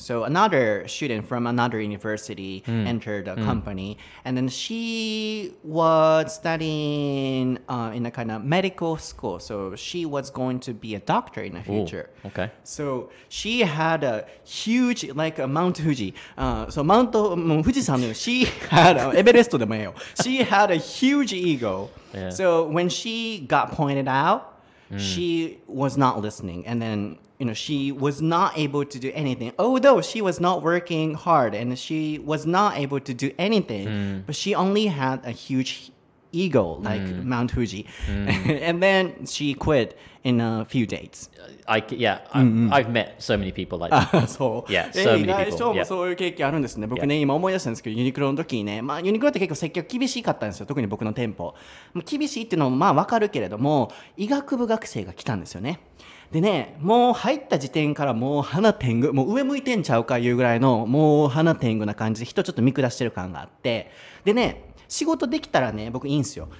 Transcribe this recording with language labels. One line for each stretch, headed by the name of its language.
English: So another student from another university entered the company, and then she was studying in a kind of medical school. So she was going to be a doctor in the future. Okay. So she had a huge, like a Mount Fuji. So Mount 富士山の she had
Japanese: エベレストでもええよ。
English: She had a huge ego. So when she got pointed out, she was not listening, and then she was not able to do anything. Although she was not working hard and she was not able to do anything, but she only had a huge ego like Mount Fuji, and then she quit in a few days. I've met so many people like that.
Japanese: そう。
English: Yeah, so many
Japanese: 意外
English: people.
Japanese: ともそういう経験あるんですね。僕ね、今思い出したんですけど、ユニクロの時にね、ユニクロって結構接客厳しかったんですよ。特に僕の店舗。厳しいっていうのも分かるけれども、医学部学生が来たんですよね。でね、もう入った時点からもう鼻天狗、もう上向いてんちゃうかいうぐらいのもう鼻天狗な感じで人ちょっと見下してる感があって、でね、仕事できたらね、僕いいんすよ。